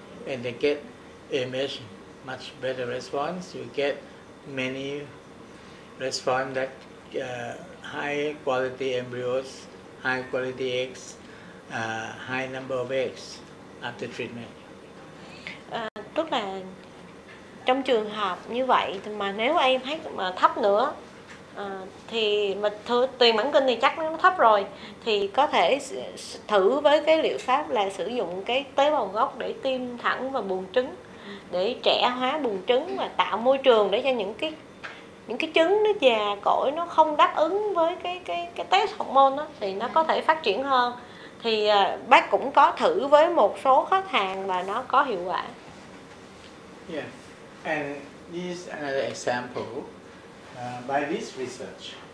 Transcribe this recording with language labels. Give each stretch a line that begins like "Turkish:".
English: And they get a much better response. You get many response that high quality embryos, high quality eggs, high number of eggs after treatment.
Vietnamese: Tức là trong trường hợp như vậy mà nếu em thấy mà thấp nữa thì mà tùy mãn kinh thì chắc nó thấp rồi, thì có thể thử với cái liệu pháp là sử dụng cái tế bào gốc để tiêm thẳng vào buồng trứng để trẻ hóa buồng trứng và tạo môi trường để cho những cái trứng nó già cỗi, nó không đáp ứng với cái test hormone đó, thì nó có thể phát triển hơn. Thì bác cũng có thử với một số khách hàng và nó có hiệu quả.
English: Yeah, and this is another example by this research.